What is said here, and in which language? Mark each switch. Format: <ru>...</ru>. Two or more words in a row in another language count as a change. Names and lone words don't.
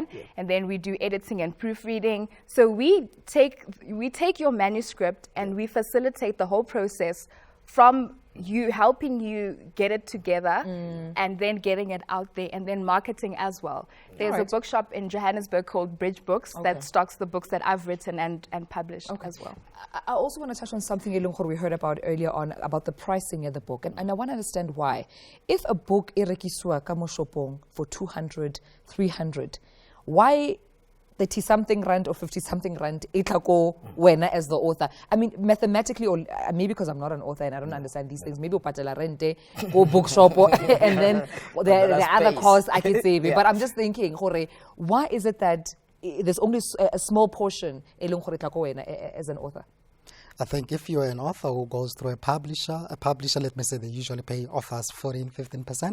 <en>And then we do editing and proofreading. So we take your manuscript and we facilitate the whole process from you helping you get it together and then getting it out there and then marketing as well. There's a bookshop in Johannesburg called Bridge Books that stocks the books that I've written and published as well. I also want to touch on something we heard about earlier on about the pricing of the book, and I want to understand why. If a book</en> <st>irekiswa ka mo shopong</st> <en>for 200, 300, why 30-something Rand or 50-something Rand</en> <st>itlako wena</st> <en>as the author? I mean, mathematically, or maybe because I'm not an author and I don't understand these things, maybe</en> <st>upatela rente, go bookshop,</st> <en>and then the other costs I can save. But I'm just thinking, why is it that there's only a small portion as an author? I think if you're an author who goes through a publisher, let me say they usually pay authors 14-15%.</en>